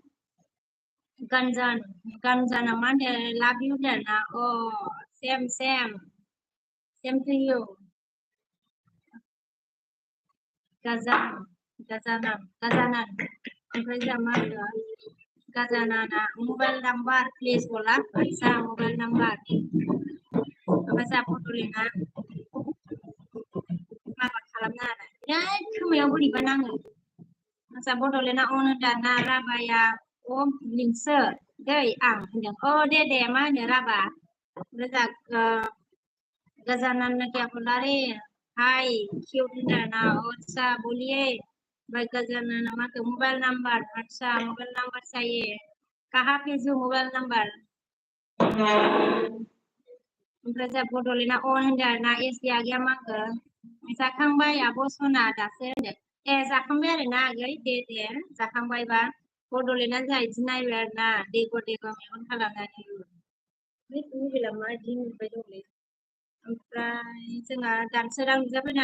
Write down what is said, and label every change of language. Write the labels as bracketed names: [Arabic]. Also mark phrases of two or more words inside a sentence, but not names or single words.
[Bodo] गानजाना मा होनो [English] love you [Bodo] होनदों ना [English] same to you [Bodo] गाजानान ओमफ्राय जा मा होनो गाजानाना [English] mobile number please [Bodo] बोला आदसा [English] mobile number [Bodo] ओमफ्राय जा बड'लेण्डआ माबा खालामनो आरो बिराद खोमायाव बोरैबा नाङो आदसा बड'लेण्डआ अन होनदों ना राभाया लिंसो दै आं होनदों दे मा होनो राभा ओमफ्राय जा [Hindi] गजानन ने क्या बोला रे हाय क्यों [Bodo] होनदों ना [Hindi] अच्छा बोलिए भाई गजानन हमारे मोबाइल नंबर अच्छा मोबाइल नंबर चाहिए कहाँ भेजूं मोबाइल नंबर [Bodo] ओमफ्राय जा बड'लेण्डआ अन होनदों आरोना एसडि आगैया मा होनखो जाखांबाय आब' सना दासो होनदों जाखांबाय आरोना आगै दे जाखांबायबा बड'लेण्डआ जा बिदि नायबाय आरोना देग' मेगन खालामनानै मबाइला मा बिदि नुबाय दंलै ओमफ्राय जोंहा दानसोरां नुजाफैनो